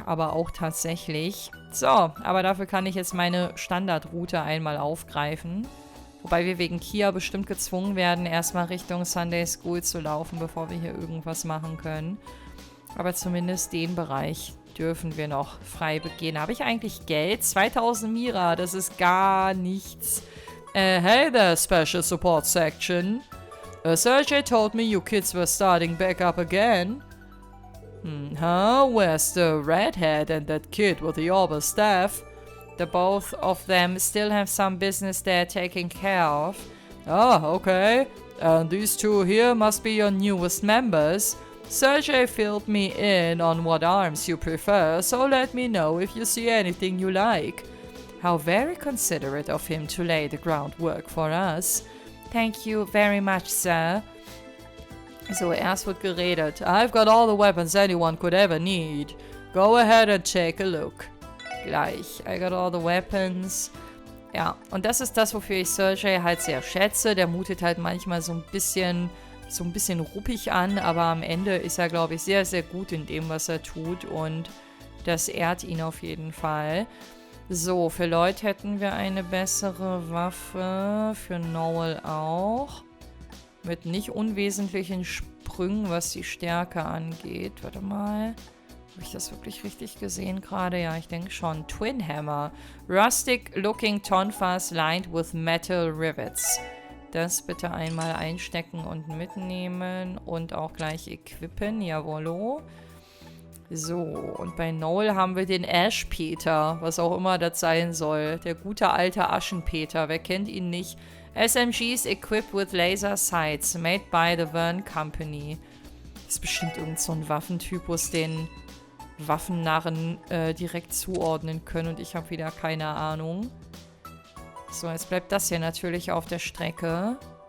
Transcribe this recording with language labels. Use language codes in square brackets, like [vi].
[de] Aber auch tatsächlich. So, aber dafür kann ich jetzt meine Standardroute einmal aufgreifen. Wobei wir wegen Kia bestimmt gezwungen werden, erstmal Richtung Sunday School zu laufen, bevor wir hier irgendwas machen können. Aber zumindest den Bereich dürfen wir noch frei begehen. Habe ich eigentlich Geld? 2000 Mira, das ist gar nichts. [en] Hey there, Special Support Section. Sergey told me you kids were starting back up again. Huh? Where's the redhead and that kid with the Arbor staff? The both of them still have some business they're taking care of. Ah, okay. And these two here must be your newest members. Sergey filled me in on what arms you prefer, so let me know if you see anything you like. How very considerate of him to lay the groundwork for us. Thank you very much, sir. [de] So, erst wird geredet. [en] I've got all the weapons anyone could ever need. Go ahead and take a look. Gleich. I got all the weapons. [de] Ja, und das ist das, wofür ich Sergey halt sehr schätze. Der mutet halt manchmal so ein bisschen ruppig an, aber am Ende ist er, glaube ich, sehr, sehr gut in dem, was er tut und das ehrt ihn auf jeden Fall. So, für Lloyd hätten wir eine bessere Waffe, für Noel auch. Mit nicht unwesentlichen Sprüngen, was die Stärke angeht. Warte mal. Habe ich das wirklich richtig gesehen gerade? Ja, ich denke schon. Twin Hammer. [en] Rustic looking tonfas lined with metal rivets. [de] Das bitte einmal einstecken und mitnehmen und auch gleich equippen. Jawollo. So, und bei Noel haben wir den Aschpeter, was auch immer das sein soll. Der gute alte Aschenpeter, wer kennt ihn nicht? [en] SMGs equipped with laser sights, made by the Vern Company. [de] Das ist bestimmt irgend so ein Waffentypus, den Waffennarren direkt zuordnen können und ich habe wieder keine Ahnung. So, jetzt bleibt das hier natürlich auf der Strecke.